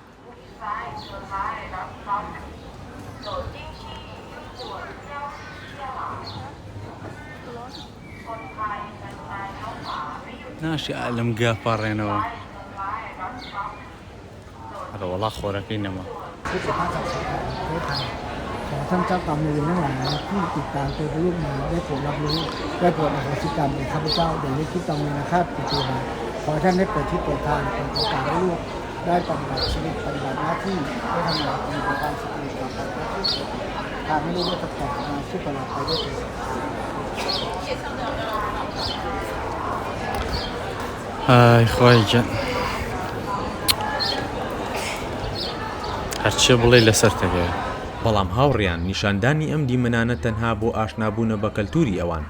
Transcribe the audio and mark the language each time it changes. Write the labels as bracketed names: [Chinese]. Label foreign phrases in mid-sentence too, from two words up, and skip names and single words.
[Central Kurdish] ناشی لەم گا پاڕێنەوە. هەرە وەڵا خۆرەکەی نەما. [Thai] ขอท่านเจ้ากรรมนายเวรทั้งหลายที่ติดตามตัวลูกมาได้โปรดรับรู้ได้โปรดอโหสิกรรมแก่ข้าพเจ้าโดยไม่คิดต้องมีนะครับปิตุมาขอท่านได้เปิดที่เปิดทางเปิดโอกาสให้ลูกได้ปฏิบัติชีวิตปฏิบัติหน้าที่ได้ทำงานเป็นประการสุจริตต่อไปทางให้ลูกได้ประกอบงานที่ตลอดไปได้เถิด [Central Kurdish] ئای خۆی گەن هەرچێ بڵێ لەسەر تەگەیە. بەڵام هاوڕێیان نیشاندانی ئەم دیمەنانە تەنها بۆ ئاشنابوونە بە کەلتوری ئەوان.